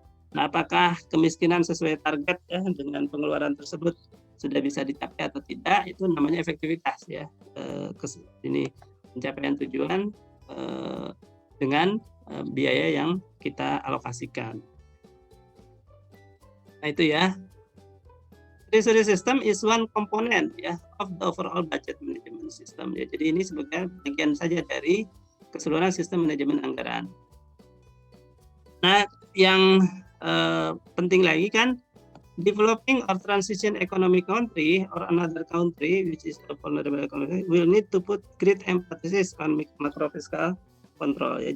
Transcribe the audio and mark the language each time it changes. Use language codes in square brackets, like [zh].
[id] Nah, apakah kemiskinan sesuai target ya dengan pengeluaran tersebut sudah bisa dicapai atau tidak, itu namanya efektivitas ya. Ini pencapaian tujuan dengan biaya yang kita alokasikan. Nah, itu ya. [en] Treasury system is one component ya of the overall budget management system ya. [id] Jadi ini sebagai bagian saja dari keseluruhan sistem manajemen anggaran. Nah, yang penting lagi kan [en] developing or transition economic country or another country which is a vulnerable economy will need to put great emphasis on macro fiscal control ya.